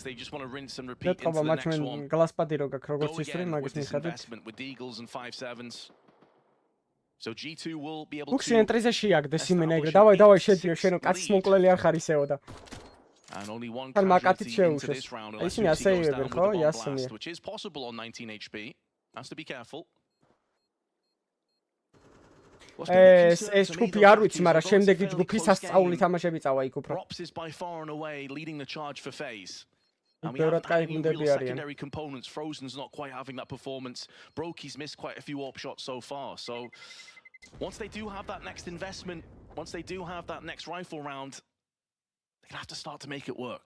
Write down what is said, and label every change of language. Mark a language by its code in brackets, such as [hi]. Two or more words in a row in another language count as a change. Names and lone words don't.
[en] They just want to rinse and repeat into the next one. Go again with this investment with the Eagles and 5-7s. So G2 will be able to... And only one casualty into this round. Unless he goes down with a bomb blast, which is possible on 19 HP. Has to be careful. [ka] ეს ჯგუფი არ ვიცი, მაგრამ შემდეგი ჯგუფი სასწაული თამაშები წავა იქ უფრო. [en] Rops is by far and away leading the charge for FaZe. And we have any real secondary components. Frozen's not quite having that performance. Brokey's missed quite a few AWP shots so far. So once they do have that next investment, once they do have that next rifle round, they're gonna have to start to make it work.